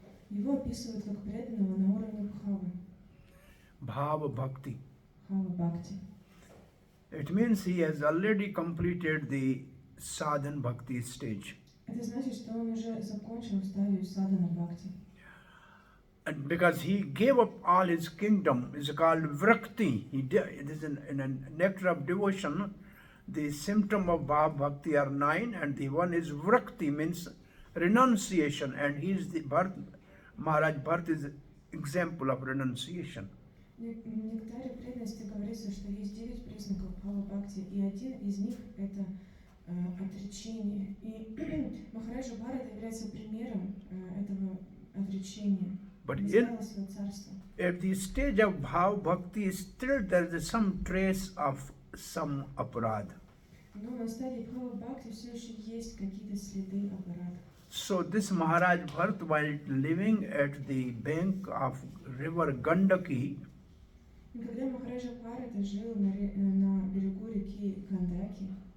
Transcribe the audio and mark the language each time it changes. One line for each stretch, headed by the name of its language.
Russian: Его описывают как преданного на уровне бхавы,
Sanskrit: bhav bhakti.
Russian: бхава бхакти.
English: It means he has already completed the sadhan bhakti stage.
Russian: Это значит, что он уже закончил стадию садхана бхакти.
English: And because he gave up all his kingdom, is called vrakti. It is in a nectar of devotion. The symptom of bhav bhakti are 9, and the one is vrakti, means renunciation, and he is the Bharat. Maharaj Bharat is example of renunciation.
Russian: В нектаре преданности говорится, что есть 9 признаков бхава бхакти, и один из них — это отречение. И Махараджа Бхарата является примером этого отречения.
English: But
Russian: Он
English: in,
Russian: избавил свое царство.
English: at the stage of bhav bhakti, still there is some trace of some aparad.
Russian: Но на стадии бхава бхакти все еще есть какие-то следы аппарата.
English: So this Maharaj Bharat, while living at the bank of river Gandaki,
Russian: И когда Махараджа Бхарата жил на берегу реки Гандаки,